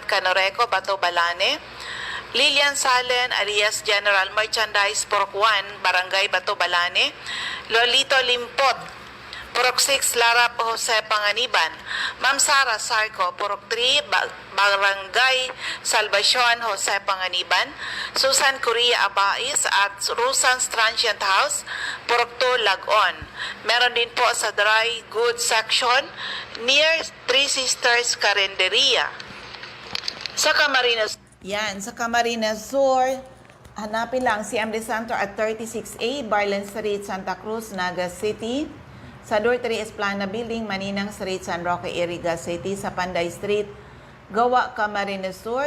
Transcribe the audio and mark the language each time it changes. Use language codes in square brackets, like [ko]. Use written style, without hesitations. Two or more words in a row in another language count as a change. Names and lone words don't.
[tl] Canoreco Bato Balane, Lilian Salen alias General Merchandise Purok 1, Barangay Bato Balane, Lolito Limpot, Purok 6, Larap Jose Panganiban, Ma'am Sara Sarco, Purok 3, Barangay Salvacion, Jose Panganiban, Susan Correa Abais at Rusan's Transient House, Purok 2, Lagon. Meron din po sa [en] dry goods section [tl] near Three Sisters Carinderia. Sa Camarines Yan, sa Camarines Sur, hanapin lang si MD Center at 36A, Barlen Street, Santa Cruz, Naga City. Sa Door 3 Esplana Building, Maninang Street, San Roque, Iriga City. Sa Panday Street, Gawa, Camarines Sur.